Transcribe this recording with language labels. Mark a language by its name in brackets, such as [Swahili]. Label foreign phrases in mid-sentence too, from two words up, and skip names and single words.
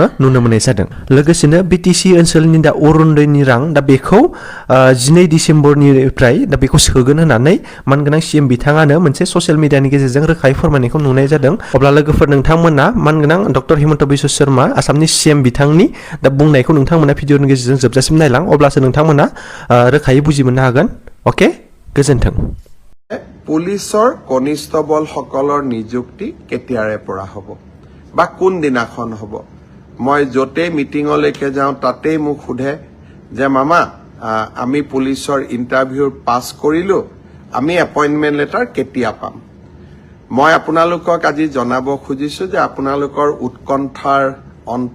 [Bodo] नुनो मोननाय जादों लोगोसेनो बिटिसि ओनसोलनि दा अरुणोदयनि रां दा बेखौ 12 डिसेम्बरनिफ्राय दा बेखौ सोगोन होननानै मानगोनां सीएम बिथाङानो मोनसे ससियेल मिडियानि गेजेरजों रोखायै फोरमायनायखौ नुनाय जादों अब्ला लोगोफोर नोंथांमोना मानगोनां डक्टर हिमन्त बिश्व शर्मा आसामनि सीएम बिथांनि दा बुंनायखौ नोंथांमोना भिडिअनि गेजेरजों जोबजासिम नायलां अब्लासो नोंथांमोना रोखायै बुजि मोननो हागोन अके गोजोन्थों [Assamese] পুলিচৰ কনিষ্টবলসকলৰ নিযুক্তি কেতিয়াৰে পৰা হ'ব বা কোন দিনাখন হ'ব মই য'তেই মিটিঙলৈকে যাওঁ তাতেই মোক সোধে যে মামা আমি পুলিচৰ ইণ্টাৰভিউৰ পাছ কৰিলোঁ আমি এপইণ্টমেণ্ট লেটাৰ কেতিয়া পাম মই আপোনালোকক আজি জনাব খুজিছোঁ যে আপোনালোকৰ উৎকণ্ঠাৰ অন্ত